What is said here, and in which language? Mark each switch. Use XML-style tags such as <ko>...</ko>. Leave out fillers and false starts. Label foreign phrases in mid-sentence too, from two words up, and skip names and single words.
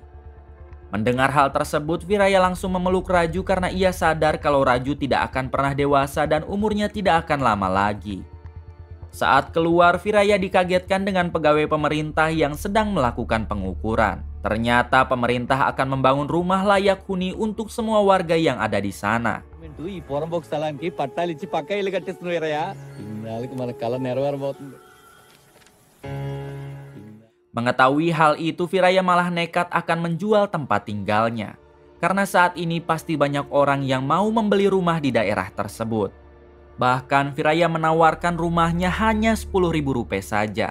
<id>Mendengar hal tersebut, Viraya langsung memeluk Raju karena ia sadar kalau Raju tidak akan pernah dewasa dan umurnya tidak akan lama lagi. Saat keluar, Viraya dikagetkan dengan pegawai pemerintah yang sedang melakukan pengukuran. Ternyata pemerintah akan membangun rumah layak huni untuk semua warga yang ada di sana.</id> <te>ఈ పోరంబోకు స్థలానికి పట్టాలు ఇచ్చి పక్కా ఇల్లు కట్టిస్తున్నారయ్యా ఇన్నాళ్ళకి మన కళ నెరవేరబోతుంది.</te> <id>Mengetahui hal itu, Viraya malah nekat akan menjual tempat tinggalnya. Karena saat ini pasti banyak orang yang mau membeli rumah di daerah tersebut. Bahkan Viraya menawarkan rumahnya hanya Rp10.000 saja.</id>